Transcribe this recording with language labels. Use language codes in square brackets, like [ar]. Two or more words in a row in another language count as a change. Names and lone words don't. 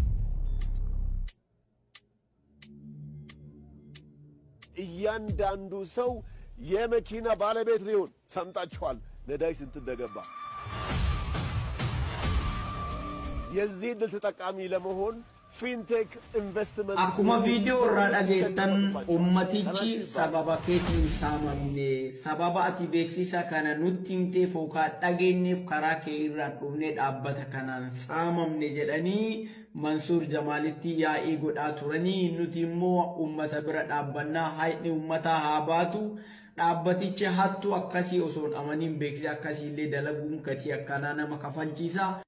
[am] እያንዳንዱ ሰው የመኪና ባለቤት ሊሆን ሰምታችኋል። ነዳጅ ስንት እንደገባ የዚህ ዕድል ተጠቃሚ ለመሆን Fintech Investment [om] akkuma viidiyoo irraa dhageettan ummatichi sababa keetiin saamamne sababa ati beeksisa kana nutti himtee fookaan dhageenyeef karaa kee irraan dhufnee dhaabbata kanaan saamamne jedhanii Mansuur Jamaalitti yaa'ii godhaa turanii nuti immoo ummata bira dhaabbannaa haydhi ummataa haa baatu dhaabbatichi hattuu akkasii osoon amaniin beeksisa akkasii illee dalaguun gatii akkanaa nama kafalchiisa.